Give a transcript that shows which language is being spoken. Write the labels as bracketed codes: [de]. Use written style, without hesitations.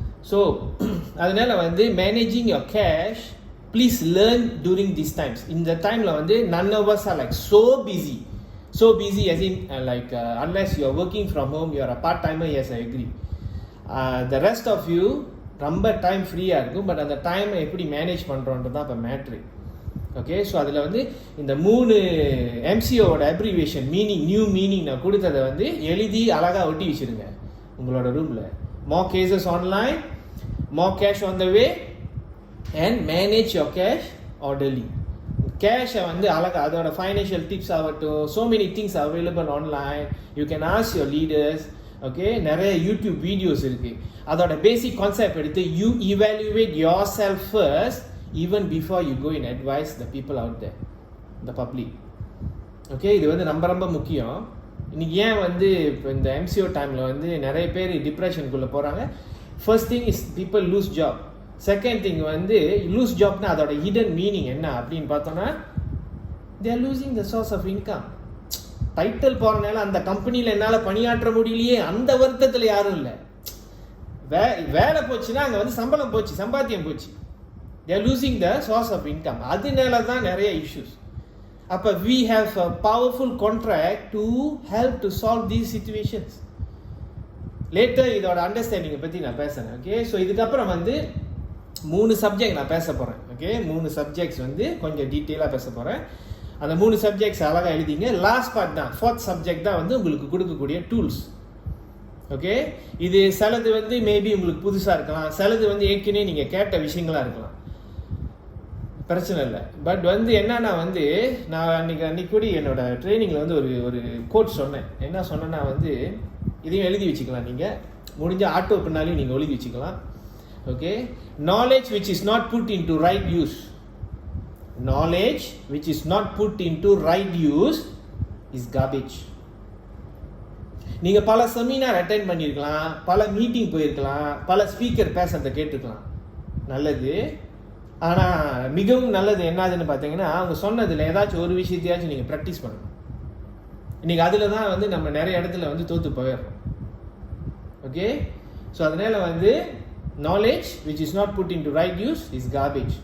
[en] so [ta] அதனால வந்து [en] Managing your cash, please learn during this times. [ta] இந்த டைமில் வந்து [en] none of us are like so busy as in unless you are working from home, you are a part-timer, yes I agree. The rest of you [ta] ரொம்ப time ஃப்ரீயாக இருக்கும், but அந்த டைமை எப்படி manage பண்ணுறோன்றது தான் இப்போ மேட்ரு. ஓகே, ஸோ அதில் வந்து இந்த 3 MCOவோட அப்ரிவேஷன் நியூ மீனிங் நான் கொடுத்ததை வந்து எழுதி அழகாக ஒட்டி வச்சுருங்க உங்களோட ரூமில். [en] more cases online, more cash on the way, and manage your cash orderly. [ta] கேஷை வந்து அழகாக அதோட ஃபைனான்ஷியல் டிப்ஸ் ஆகட்டும், [en] so many things are available online. You can ask your leaders. Okay, [ta] நிறைய யூடியூப் வீடியோஸ் இருக்குது. அதோட பேசிக் கான்செப்ட் எடுத்து [en] you evaluate yourself first even before you go and advise the people out there, the public. [ta] Okay, இது வந்து ரொம்ப முக்கியம். இன்னைக்கு ஏன் வந்து இப்போ இந்த MCO டைமில் வந்து நிறைய பேர் டிப்ரெஷனுக்குள்ளே போகிறாங்க? [en] First thing is people lose job. Second thing [ta] வந்து லூஸ் ஜாப்னா அதோட ஹிடன் மீனிங் என்ன அப்படின்னு பார்த்தோன்னா, [en] They are losing the source of income. [ta] Title போகிறனால அந்த கம்பெனியில் என்னால் பணியாற்ற முடியலையே அந்த வருத்தத்தில் யாரும் இல்லை. வேலை போச்சுன்னா அங்கே வந்து சம்பளம் போச்சு, சம்பாத்தியம் போச்சு. [en] They are losing the source of income. [ta] அதனால தான் நிறைய இஷ்யூஸ். [en] அப்போ we have a powerful contract to help to solve these situations. [ta] Later இதோட அண்டர்ஸ்டாண்டிங்கை பற்றி நான் பேசுகிறேன். ஓகே, ஸோ இதுக்கப்புறம் வந்து 3 சப்ஜெக்ட் நான் பேச போகிறேன். ஓகே, 3 சப்ஜெக்ட்ஸ் வந்து கொஞ்சம் டீட்டெயிலாக பேச போகிறேன். அந்த 3 சப்ஜெக்ட்ஸ் அழகாக எழுதிங்க. லாஸ்ட் பார்ட் தான், 4th சப்ஜெக்ட் தான் வந்து உங்களுக்கு கொடுக்கக்கூடிய டூல்ஸ். ஓகே, இது சிலது வந்து மேபி உங்களுக்கு புதுசாக இருக்கலாம், சிலது வந்து ஏற்கனவே நீங்கள் கேட்ட விஷயங்களாக இருக்கலாம், பிரச்சனை இல்லை. பட் வந்து என்னன்னா வந்து நான் அன்னைக்கு கூட என்னோட ட்ரைனிங்கில் வந்து ஒரு கோட் சொன்னேன். என்ன சொன்னேன்னா வந்து இதையும் எழுதி வச்சுக்கலாம், நீங்கள் முடிஞ்ச ஆட்டோ பின்னாலையும் நீங்கள் எழுதி வச்சுக்கலாம். [en] Okay, knowledge which is not put into right use, knowledge which is not put into right use is garbage. [ta] நீங்கள் பல செமினார் அட்டெண்ட் பண்ணியிருக்கலாம், பல மீட்டிங் போயிருக்கலாம், பல ஸ்பீக்கர் பேசுறதை கேட்டுக்கலாம், நல்லது. ஆனால் மிகவும் நல்லது என்னதுன்னு பார்த்தீங்கன்னா, அவங்க சொன்னதில் ஏதாச்சும் ஒரு விஷயத்தையாச்சும் நீங்கள் ப்ராக்டிஸ் பண்ணணும். இன்றைக்கி அதில் தான் வந்து நம்ம நிறைய இடத்துல வந்து தோற்று போயிடுறோம். [en] okay, so [ta] அதனால் வந்து [en] knowledge which is not put into right use is garbage.